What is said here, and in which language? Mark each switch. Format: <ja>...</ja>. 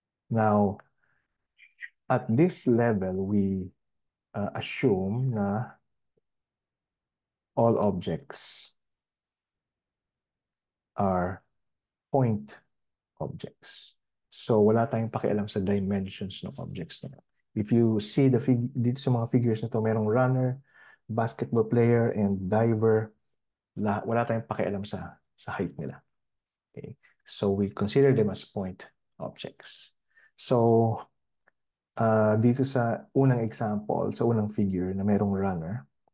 <en>Now, at this level, we assume na all objects are point objects.</en> <tl>So, wala tayong pakialam sa dimensions ng objects na.</tl> <en>If you see</en> <tl>dito sa mga figures na to, merong runner, basketball player, and diver. Wala tayong pakialam sa height nila.</tl> <en>Okay? So, we consider them as point objects. So,</en> <tl>dito sa unang example, sa unang figure na merong runner.</tl>